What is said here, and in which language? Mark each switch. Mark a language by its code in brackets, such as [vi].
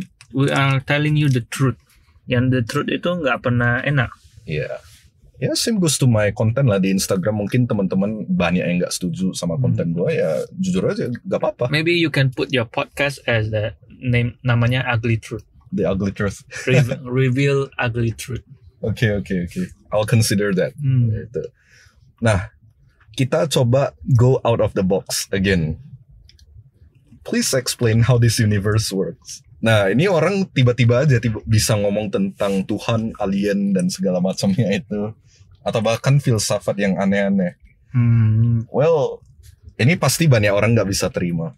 [en] We are telling you the truth. [id] Yang [en] the truth [id] itu nggak pernah enak. Iya. Ya [en] same goes to my content [id] lah di Instagram. Mungkin teman-teman banyak yang nggak setuju sama konten gua, ya jujur aja gak apa-apa. [en] Maybe you can put your podcast as the name, [id] namanya [en] Ugly Truth. The ugly truth. Reveal ugly truth. Oke. I'll consider that. Gitu. [id] Nah, kita coba [en] go out of the box again. Please explain how this universe works. [id] Nah, ini orang tiba-tiba aja bisa ngomong tentang Tuhan, alien, dan segala macamnya itu. Atau bahkan filsafat yang aneh-aneh. Well, ini pasti banyak orang nggak bisa terima.